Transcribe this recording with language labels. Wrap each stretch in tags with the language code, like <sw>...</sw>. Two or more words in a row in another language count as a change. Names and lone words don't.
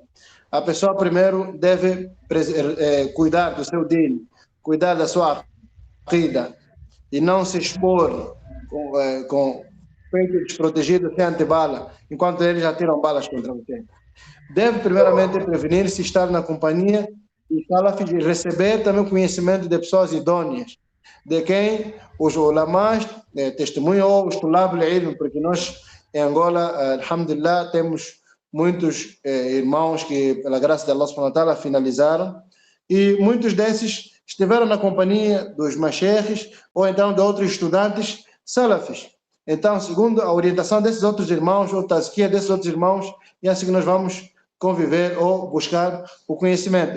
<pt>A pessoa primeiro deve cuidar do seu din, cuidar da sua aqida e não se expor com peito desprotegido sem antibala, enquanto eles já tiram balas contra você. Deve primeiramente prevenir-se, estar na companhia e salafis, receber também conhecimento de pessoas idôneas, de quem os ulamás testemunham, os</pt> <ar>tulab al-ilm,</ar> <pt>porque nós em Angola, alhamdulillah, temos muitos irmãos que, pela graça de</pt> <ar>Allah subhanahu wa ta'ala,</ar> <pt>finalizaram, e muitos desses estiveram na companhia dos mashaykhs ou então de outros estudantes salafis. Então, segundo a orientação desses outros irmãos, ou tazkia desses outros irmãos, e assim que nós vamos conviver ou buscar o conhecimento.</pt>